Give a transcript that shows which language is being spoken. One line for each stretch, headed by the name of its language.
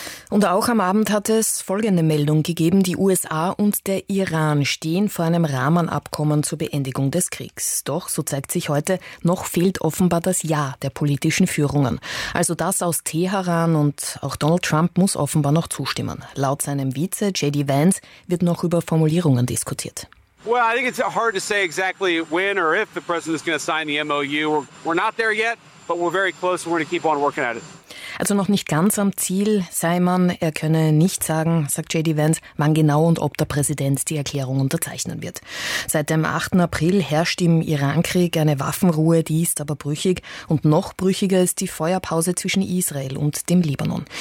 German: Und auch am Abend hat es folgende Meldung gegeben: Die USA und der Iran stehen vor einem Rahmenabkommen zur Beendigung des Kriegs. Doch, so zeigt sich heute, noch fehlt offenbar das Ja der politischen Führungen. Also das aus Teheran, und auch Donald Trump muss offenbar noch zustimmen. Laut seinem Vize J.D. Vance wird noch über Formulierungen diskutiert.
English: Well, I think it's hard to say exactly when or if the president is going to sign the MOU. We're not there yet, but we're very close and we're going to keep on working at it.
German: Also noch nicht ganz am Ziel, sei man, er könne nicht sagen, sagt J.D. Vance, wann genau und ob der Präsident die Erklärung unterzeichnen wird. Seit dem 8. April herrscht im Irankrieg eine Waffenruhe, die ist aber brüchig. Und noch brüchiger ist die Feuerpause zwischen Israel und dem Libanon.